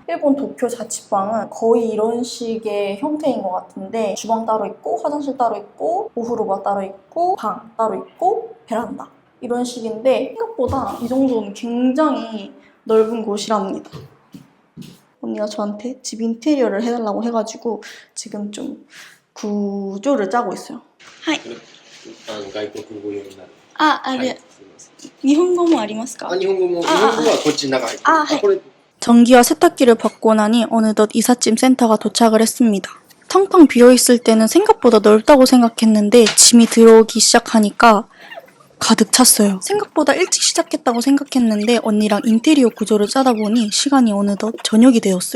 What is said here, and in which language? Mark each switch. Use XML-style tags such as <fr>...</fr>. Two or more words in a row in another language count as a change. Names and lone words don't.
<ko>일본 도쿄 자취방은 거의 이런 식의 형태인 것 같은데 주방 따로 있고 화장실 따로 있고 우후로바 따로 있고 방 따로 있고 베란다 이런 식인데 생각보다 이 정도는 굉장히 넓은 곳이랍니다. 언니가 저한테 집 인테리어를 해달라고 해가지고 지금 좀 구조를 짜고 있어요.</ko> <ja>하이. 外国語用になる。あ、あれ、はい、すみません。日本語もありますか？日本語はこっちの中入ってる。はい。これ</ja> <ko>전기와 세탁기를 받고 나니 어느덧 이삿짐 센터가 도착을 했습니다. 텅텅 비어있을 때는 생각보다 넓다고 생각했는데 짐이 들어오기 시작하니까 가득 찼어요. 생각보다 일찍 시작했다고 생각했는데 언니랑 인테리어 구조를 짜다 보니 시간이 어느덧 저녁이 되었어요.</ko>